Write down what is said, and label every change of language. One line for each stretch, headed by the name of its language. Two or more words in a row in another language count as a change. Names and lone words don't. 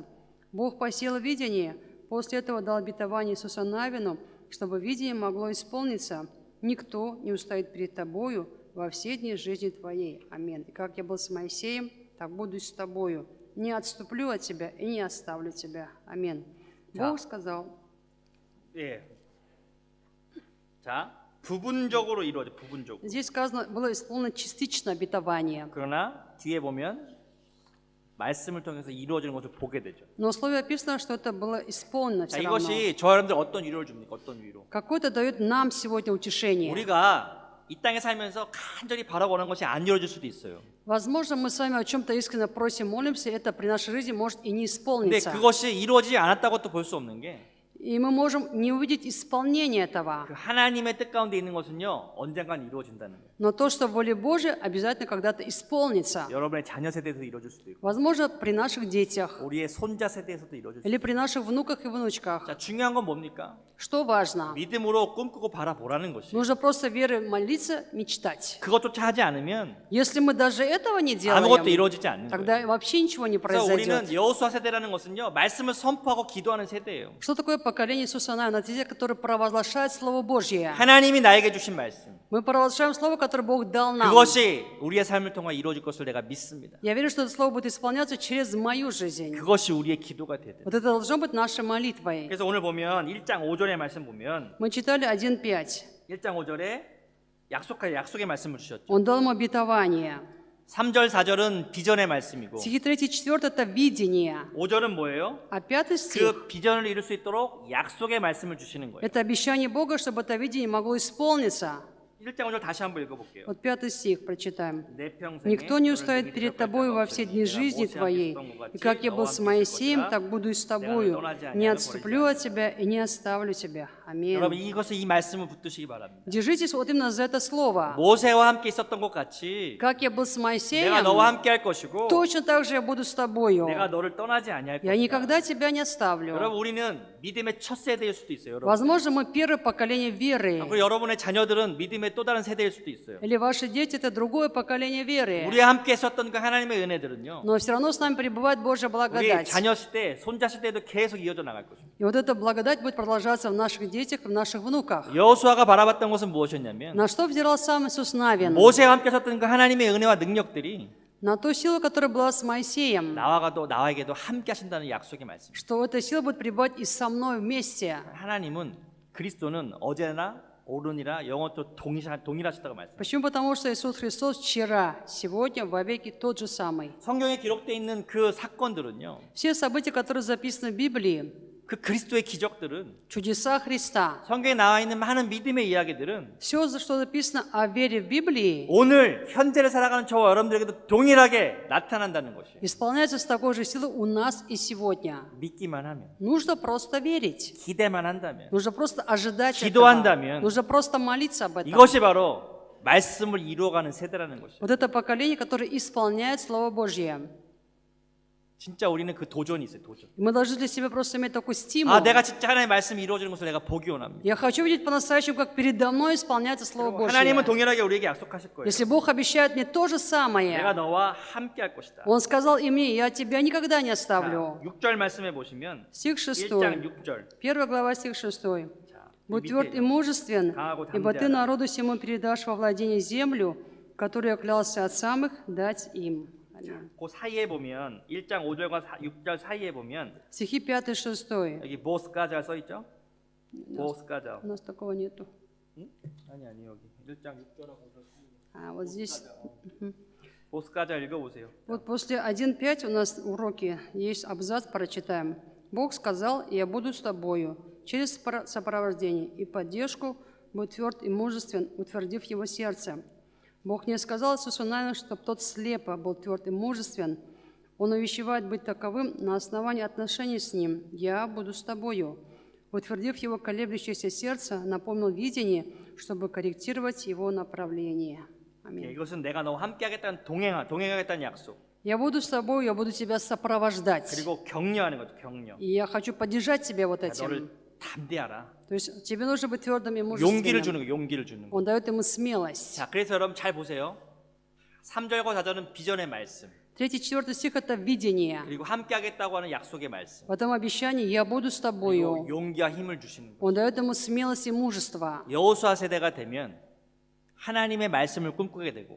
Russian: Бог посеял видение, после этого дал обетование Иисусу Навину, чтобы видение могло исполниться. «Никто не устоит перед тобою во все дни жизни твоей». Аминь. И как я был с Моисеем, так буду и с тобою. Не отступлю от тебя и не оставлю тебя. Аминь. Бог сказал.
Korean: 예. 자, 부분적으로 이루어져. 부분적으로.
Russian: Здесь сказано, было исполнено частично обетование.
Korean: 그러나 뒤에 보면 말씀을 통해서 이루어지는 것을 보게 되죠.
Russian: Но в слове описано, что это было исполнено
Korean: 자,
Russian: все равно.
Korean: 이것이 저 여러분들 어떤 위로를 줍니까? 어떤 위로?
Russian: Какое-то дает нам сегодня утешение.
Korean: 우리가 이 땅에 살면서 간절히 바라보는 것이 안 이루어질 수도 있어요.
Russian: Возможно, мы с вами о чем-то искренне просим, молимся, это при нашей жизни может и не
Korean: 근데
Russian: исполниться.
Korean: 그것이 이루어지지 않았다고 또 볼 수 없는 게
Russian: И мы можем не увидеть исполнение этого.
Korean: 그 하나님의 뜻 가운데 있는 것은요 언젠간 이루어진다는 거예요.
Russian: Но то, что в воле Божией, обязательно когда-то исполнится.
Korean: 여러분의 자녀 세대에서 이루어질 수도 있고
Russian: Возможно, при наших детях
Korean: 우리의 손자 세대에서도 이루어질 수
Russian: или
Korean: 있고.
Russian: при наших внуках и внучках.
Korean: 자, 중요한 건 뭡니까?
Russian: Что важно?
Korean: 믿음으로 꿈꾸고 바라보라는 것이.
Russian: Нужно просто верой молиться, мечтать.
Korean: 그것조차 하지 않으면
Russian: Если мы даже этого не
Korean: 아무것도
Russian: делаем,
Korean: 이루어지지 않는 거예요.
Russian: тогда вообще ничего не
Korean: 그래서
Russian: произойдет.
Korean: 우리는 여호수아 세대라는 것은요 말씀을 선포하고 기도하는 세대예요.
Russian: Что такое поколение Иисуса Навина? Это те, которые провозглашают Слово Божье.
Korean: 하나님이 나에게 주신 말씀.
Russian: Мы провозглашаем Слово, которое Бог дал нам.
Korean: 그것이 우리의 삶을 통해 이루어질 것을 내가 믿습니다.
Russian: Я верю, что это Слово будет исполняться через мою жизнь.
Korean: 그것이 우리의 기도가 되야 돼.
Russian: Вот это должно быть нашей молитвой.
Korean: 그래서 오늘 보면 1장 5절의 말씀 보면
Russian: Мы читали 1:5.
Korean: 1장 5절에 약속의 말씀을 주셨죠.
Russian: Он дал ему обетование.
Korean: 3절 4절은 비전의 말씀이고
Russian: Стихи 3 и 4 это видение.
Korean: 5절은 뭐예요?
Russian: А 5 стих
Korean: 그 비전을 이룰 수 있도록 약속의 말씀을 주시는 거예요.
Russian: это обещание Бога, чтобы это видение могло исполниться.
Korean: 1장 5절 다시 한번 읽어볼게요.
Russian: Вот 5 стих прочитаем.
Korean: 내 평생에
Russian: «Никто не
Korean: 너를
Russian: устоит
Korean: 능히
Russian: перед
Korean: 대적할
Russian: тобою
Korean: 자가
Russian: во все
Korean: 없으니
Russian: дни
Korean: 내가
Russian: жизни
Korean: 모세와
Russian: твоей,
Korean: 함께 있었던 것
Russian: и
Korean: 같이
Russian: как я был
Korean: 너와
Russian: с
Korean: 함께 있을
Russian: Моисеем,
Korean: 것이라.
Russian: так буду и с
Korean: 내가 너를
Russian: тобою.
Korean: 떠나지
Russian: Не
Korean: 아니하며
Russian: отступлю
Korean: 버리지
Russian: от тебя и не оставлю тебя».
Korean: 여러분
Russian: Аминь.
Korean: 이것을 이 말씀을 붙드시기 바랍니다.
Russian: Держитесь вот именно за это слово.
Korean: 모세와 함께 있었던 것 같이
Russian: Как я был с
Korean: 내가
Russian: Моисеем,
Korean: 너와 함께 할 것이고
Russian: точно так же я буду с тобою.
Korean: 내가 너를 떠나지 아니할
Russian: Я
Korean: 것이다.
Russian: никогда тебя не оставлю.
Korean: 여러분 우리는 믿음의 첫 세대일 수도 있어요. 여러분.
Russian: Возможно, мы первое поколение веры.
Korean: 그리고 여러분의 자녀들은 믿음의 또 다른 세대일 수도 있어요.
Russian: Или ваши дети – это другое поколение веры.
Korean: 우리와 함께 했었던 그 하나님의 은혜들은요.
Russian: Но все равно с нами пребывает Божья
Korean: 우리
Russian: благодать.
Korean: 자녀 시대, 손자 시대도 계속 이어져 나갈 것입니다.
Russian: И вот эта благодать будет продолжаться в наших детях, в наших внуках.
Korean: 여호수아가 바라봤던 것은 무엇이었냐면
Russian: На что взирал сам Иисус Навин?
Korean: 모세와 함께 했었던 그 하나님의 은혜와 능력들이
Russian: На ту силу, которая была с Моисеем.
Korean: 나에게도 함께 하신다는 약속의 말씀.
Russian: Что эта сила будет пребывать и со мной вместе.
Korean: 하나님은 그리스도는 어제나 오늘이라 영원토록 동일하시다고 말씀.
Russian: Почему? Потому что Иисус Христос вчера, сегодня, вовеки тот же самый.
Korean: 성경에 기록되어 있는 그 사건들은요.
Russian: Все события, которые записаны в Библии,
Korean: 그 그리스도의 기적들은
Russian: чудеса Христа,
Korean: 성경에 나와 있는 많은 믿음의 이야기들은
Russian: все, что записано о вере в Библии,
Korean: 오늘 현재를 살아가는 저와 여러분들에게도 동일하게 나타난다는 것이에요.
Russian: исполняется с такой же силой у нас и сегодня.
Korean: 믿기만 하면,
Russian: Нужно просто верить.
Korean: 기대만 한다면
Russian: Нужно просто ожидать
Korean: 기도한다면
Russian: этого. Нужно просто молиться об этом.
Korean: 이것이 바로 말씀을 이루어가는 세대라는 것이에요.
Russian: Вот это поколение, которое исполняет Слово Божье.
Korean: 진짜 우리는 그 도전이 있어요. 도전.
Russian: Мы должны для себя просто иметь такой стимул.
Korean: 내가 진짜 하나님의 말씀이 이루어지는 것을 내가 보기 원합니다.
Russian: Я хочу видеть по-настоящему, как передо мной исполняется Слово Божье.
Korean: 하나님은 동일하게 우리에게 약속하실 거예요.
Russian: Если Бог обещает мне то же
Korean: 내가
Russian: самое,
Korean: 너와 함께 할 것이다.
Russian: Он сказал и мне, я тебя никогда не оставлю.
Korean: 6절 말씀에 보시면
Russian: Стих 6.
Korean: 1장 6절.
Russian: 1 глава, стих 6.
Korean: 자,
Russian: «Будь
Korean: 이
Russian: тверд и
Korean: 밑에요.
Russian: мужествен,
Korean: 강하고
Russian: ибо ты
Korean: 담대하라.
Russian: народу всему передашь во владение землю, которую я клялся отцам их дать им». Аминь.
Korean: 그 사이에 보면 1장 5절과 6절 사이에 보면
Russian: Стихи 5 и 6.
Korean: 여기 보스가자 써 있죠? 보스가자.
Russian: У нас такого нету.
Korean: 아니 여기 1장 6절하고
Russian: А вот здесь.
Korean: 보스가자 읽어보세요.
Russian: Вот после 1.5 у нас уроки есть абзац, прочитаем. «Бог сказал, я буду с тобою через сопровождение и поддержку, будь тверд и мужествен, утвердив его сердце». Бог не сказал Иисусу Навину, чтобы тот слепо был тверд и мужествен. Он увещевает быть таковым на основании отношений с Ним. «Я буду с тобою». Утвердив его колеблющееся сердце, напомнил видение, чтобы корректировать его направление. Аминь.
Korean: 이것은 내가 너와 함께하겠다는 동행하겠다는 약속.
Russian: «Я буду с тобой, я буду тебя сопровождать».
Korean: 그리고 격려하는 거죠. 격려.
Russian: И я хочу поддержать тебя вот
Korean: 너를
Russian: этим.
Korean: 담대하라.
Russian: То есть тебе нужно быть твердым и
Korean: 용기를
Russian: мужественным.
Korean: 주는 거, 용기를 주는 거.
Russian: Он дает ему смелость.
Korean: 자, 그래서 여러분 잘 보세요. 3절과 4절은 비전의 말씀.
Russian: 3-4 стих – это видение.
Korean: 그리고 함께하겠다고 하는 약속의 말씀.
Russian: В этом обещании «я буду с тобою».
Korean: 그리고 용기와 힘을 주시는 거.
Russian: Он дает ему смелость и мужество.
Korean: 여호수아 세대가 되면 하나님의 말씀을 꿈꾸게 되고